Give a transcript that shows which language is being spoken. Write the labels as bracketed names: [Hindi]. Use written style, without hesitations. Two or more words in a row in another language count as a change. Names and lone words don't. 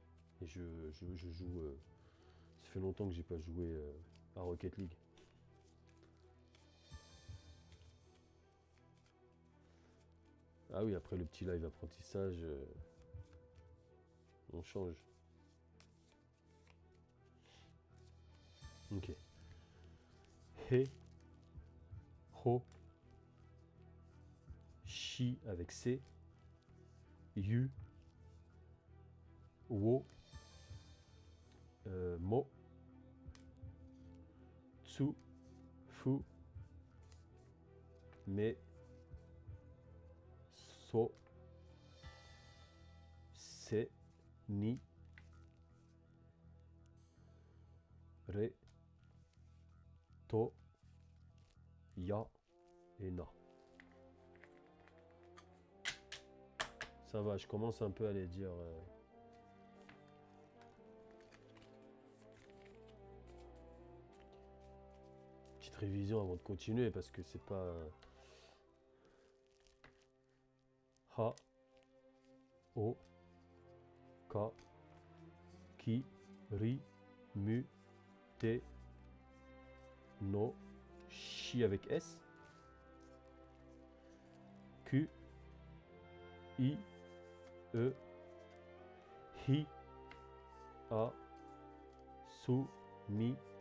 [French] Et je joue. Ça fait longtemps que j'ai pas joué à Rocket League. Ah oui, après le petit live apprentissage, on change. Ok. [Japanese] He, ho, shi [French] avec C, [Japanese] yu, wo, mo, tsu, fu, me, so, se, ni, Ré, To, Ya et Na. [French] Ça va, je commence un peu à les dire. Petite révision avant de continuer parce que c'est pas. [Japanese] Ha, O, Ka, Ki, Ri, Mu, Te, No, Chi [French] avec S, [Japanese] Q, I, E, Hi, A, Su, Mi,